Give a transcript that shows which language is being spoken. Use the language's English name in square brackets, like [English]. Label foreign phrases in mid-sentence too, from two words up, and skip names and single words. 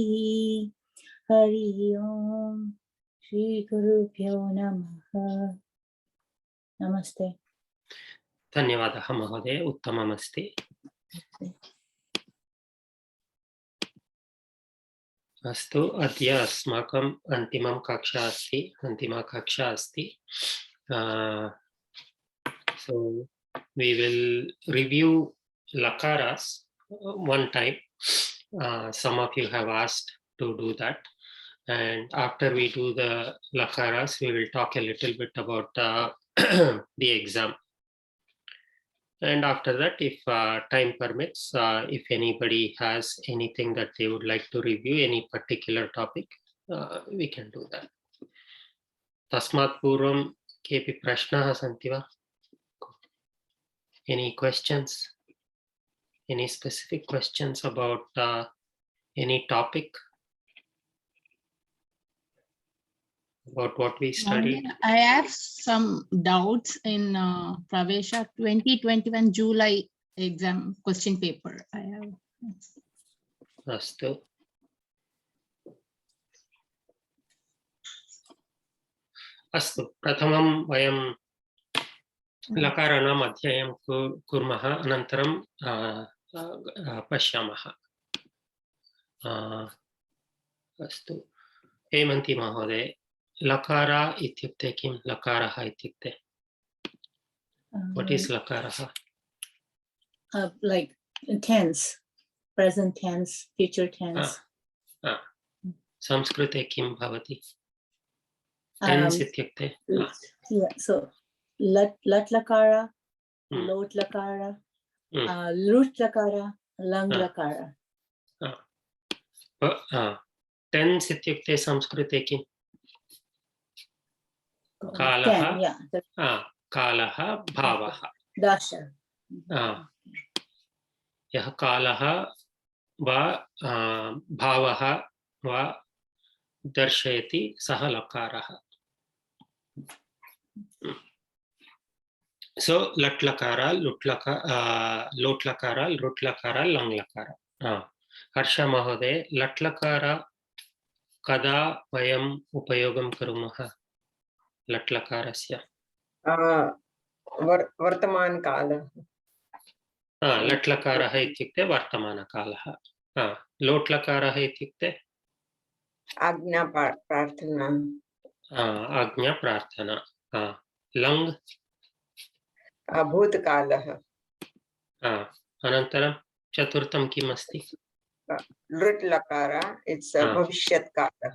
[Sanskrit] हरि ओम. श्री गुरुभ्यो नमः. नमस्ते. धन्यवादः महोदय, उत्तममस्ति. अस्तु, अद्य अस्माकम् अन्तिमा कक्षा अस्ति. [English] So we will review lakaras one time. Some of you have asked to do that, and after we do the lakaras we will talk a little bit about the exam, and after that, if time permits, if anybody has anything that they would like to review, any particular topic, we can do that. [Sanskrit] तस्मात् पूर्वं केऽपि प्रश्नाः सन्ति वा? [English] Any questions? Any specific questions about any topic? About what we studied? I have some doubts in Pravesha 2021 July exam question paper. I have. [Sanskrit] अस्तु. अस्तु. प्रथमं वयम् लकाराणाम् अध्ययनं कुर्मः, अनन्तरं पश्यामः. अस्तु, हेमन्ति महोदय, लकारा इत्युक्ते किं? लकारः इत्युक्ते [English] what is [Sanskrit] लकारः? [English] Like tense, present tense, future tense. [Sanskrit] संस्कृते किं भवति? tense इत्युक्ते yeah, so लट् लकार, लोट् लकार, लुट् लकार, लङ् लकार. tense इत्युक्ते संस्कृते किं? कालः, कालः, भावः. दश. यः कालः वा भावः वा दर्शयति सः लकारः. So लट् लकार, लुट् लकार, लोट् लकार, लृट् लकार, लङ् लकार. हर्ष महोदय, लट् लकार कदा वयम् उपयोगं कुर्मः? लट् लकारस्य वर्तमान कालः. लट् लकारः इत्युक्ते वर्तमान कालः. लोट् लकारः इत्युक्ते आज्ञा प्रार्थना. आज्ञा प्रार्थना. lang भूतकालः. अनन्तरं चतुर्थं किम् अस्ति? लृट् लकार, इट्स् भविष्यत् कालः.